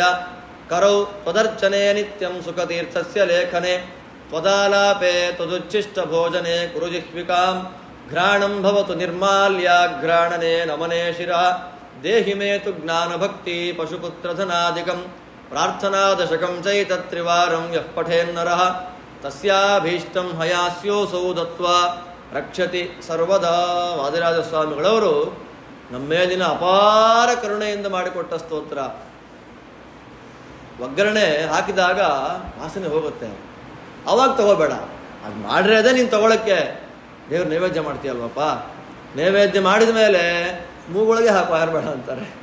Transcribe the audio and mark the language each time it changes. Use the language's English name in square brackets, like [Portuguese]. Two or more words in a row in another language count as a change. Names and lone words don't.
[Sanskrit] ಕರೌ ತ್ವದರ್ಚನೆ ನಿತ್ಯಂ ಸುಖತೀರ್ಥಸ್ಯ ಲೇಖನೆ ತ್ವದಾಲಾಪೆ ತ್ವದುಚ್ಛಿಷ್ಟ ಭೋಜನೆ ಕುರು ಜಿಹ್ವಿಕಾಂ ಘ್ರಾಣಂ ಭವತು ನಿರ್ಮಾಲ್ಯಾಘ್ರಾಣನೆ ನಮನೆ ಶಿರಃ ದೇಹಿ ಮೇ ತು ಜ್ಞಾನಭಕ್ತಿ ಪಶುಪುತ್ರಧನಾದಿಕಂ ಪ್ರಾರ್ಥನಾದಶಕಂ ಚೈತತ್ರಿವಾರಂ ಯಃ ಪಠೇನ್ನರಃ ತಸ್ಯಾಭೀಷ್ಟಂ ಹಯಾಸ್ಯೋಸೌ ದತ್ವಾ ರಕ್ಷತಿ ಸರ್ವದಾ. [Kannada] ವಾದಿರಾಜ ಸ್ವಾಮಿಗಳವರು ನಮ್ಮೇಲಿನ ಅಪಾರ ಕರುಣೆಯಿಂದ ಮಾಡಿಕೊಟ್ಟ ಸ್ತೋತ್ರ. ಒಗ್ಗರಣೆ ಹಾಕಿದಾಗ ವಾಸನೆ ಹೋಗುತ್ತೆ, ಅವಾಗ ತಗೋಬೇಡ. ಅದು ಮಾಡ್ರೆ ಅದೇ ನೀನು ತಗೊಳಕ್ಕೆ. ದೇವ್ರ ನೈವೇದ್ಯ ಮಾಡ್ತೀಯಲ್ವಪ್ಪ, ನೈವೇದ್ಯ ಮಾಡಿದ ಮೇಲೆ ಮೂಗೊಳಗೆ ಹಾಕೋ ಯಾರು ಅಂತಾರೆ.